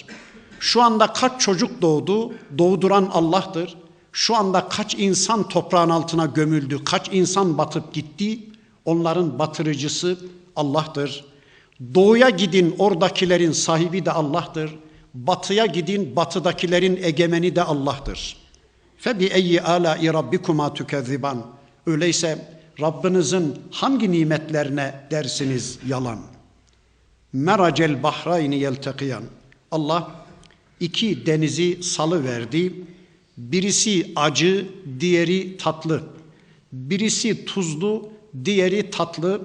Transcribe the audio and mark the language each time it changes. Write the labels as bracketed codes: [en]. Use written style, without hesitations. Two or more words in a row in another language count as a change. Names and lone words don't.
[tr] Şu anda kaç çocuk doğdu, doğduran Allah'tır. Şu anda kaç insan toprağın altına gömüldü, kaç insan batıp gitti, onların batırıcısı Allah'tır. Doğuya gidin, oradakilerin sahibi de Allah'tır. Batıya gidin, batıdakilerin egemeni de Allah'tır. [ar] فَبِأَيِّ آلَاءِ رَبِّكُمَا تُكَذِّبَانِ [tr] Öyleyse Rabbinizin hangi nimetlerine dersiniz yalan? [ar] مرج البحرين يلتقيان. [tr] Allah İki denizi salıverdi. Birisi acı, diğeri tatlı. Birisi tuzlu, diğeri tatlı.